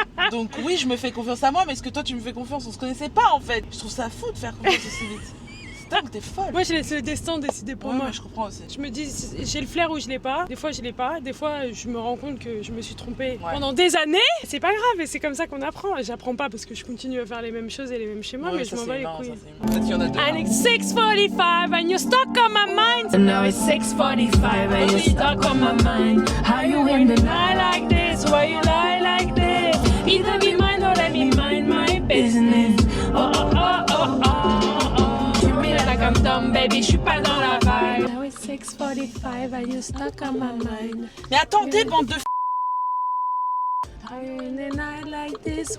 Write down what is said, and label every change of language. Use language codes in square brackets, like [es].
[fr] Donc oui, je me fais confiance à moi, mais est-ce que toi tu me fais confiance? On se connaissait pas en fait. Je trouve ça fou de faire confiance aussi vite. Dingue, t'es folle. Moi je laisse le destin décider pour moi. Mais je comprends aussi. Je me dis j'ai le flair ou je l'ai pas. Des fois je l'ai pas. Des fois je me rends compte que je me suis trompée pendant des années. C'est pas grave et c'est comme ça qu'on apprend. J'apprends pas parce que je continue à faire les mêmes choses et les mêmes schémas, mais je m'en bats les couilles. Peut-être qu'il y en a deux. [en] And it's 6:45 and you're stuck on my mind. And now it's 6:45 and you're stuck on my mind. How you in the night like this? Why you lie like this? Either be mine or let me mind my business. Oh oh oh oh oh oh. Like I'm dumb, baby, [fr] je suis pas dans la vibe. [en] Now it's 6:45 and you're stuck on my mind. [fr] Mais attendez, bande de [en] Are you in a night like this?